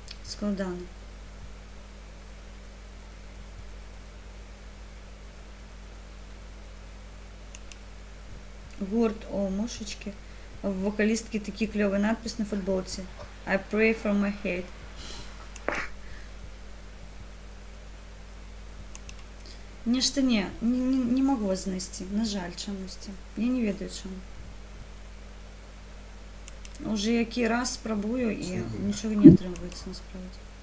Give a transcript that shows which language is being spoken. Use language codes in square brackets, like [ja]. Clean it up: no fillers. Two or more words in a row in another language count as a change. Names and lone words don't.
[be] складана. Гурт, [uk] о, мушечки. В вокалістки такий кльовий надпис на футболці. [en] I pray for my hate. [be] Нешта не могу вас знайти. На жаль, чомусь. Я не ведаю чому. [uk] Уже який раз спробую і нічого не отримується насправді.